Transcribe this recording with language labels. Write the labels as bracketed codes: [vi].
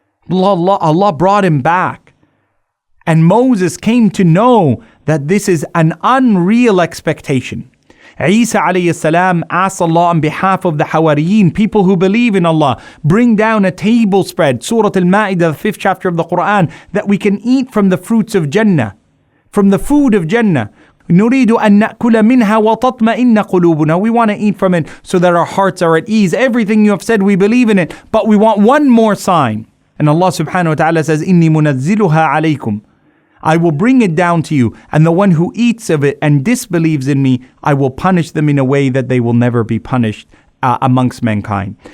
[en] Allah brought him back. And Moses came to know that this is an unreal expectation. Isa alayhi salam asked Allah on behalf of the Hawariyeen, people who believe in Allah, bring down a table spread, Surah Al-Ma'idah, the 5th chapter of the Quran, that we can eat from the fruits of Jannah, from the food of Jannah. [ar] نريد أن نأكل منها وتطمئن قلوبنا. [en] We want to eat from it so that our hearts are at ease. Everything you have said, we believe in it, but we want one more sign. And Allah subhanahu wa ta'ala says, [ar] إِنِّي مُنَزِّلُهَا عَلَيْكُمْ. [en] I will bring it down to you, and the one who eats of it and disbelieves in me, I will punish them in a way that they will never be punished amongst mankind.